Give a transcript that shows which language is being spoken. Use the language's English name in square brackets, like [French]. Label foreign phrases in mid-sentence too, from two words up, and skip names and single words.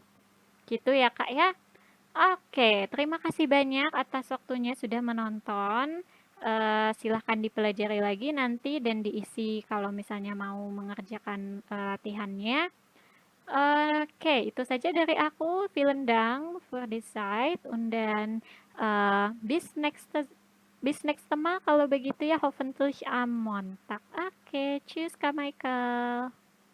[Indonesian] Gitu ya, Kak ya. Oke, terima kasih banyak atas waktunya sudah menonton. Silahkan dipelajari lagi nanti dan diisi kalau misalnya mau mengerjakan latihannya. Oke, itu saja dari aku. [German] Vielen Dank für die Zeit und dann bis nächste Mal [Indonesian] kalau begitu ya [German] hoffentlich am Montag. [Indonesian] Oke, tschüss Kak Michael.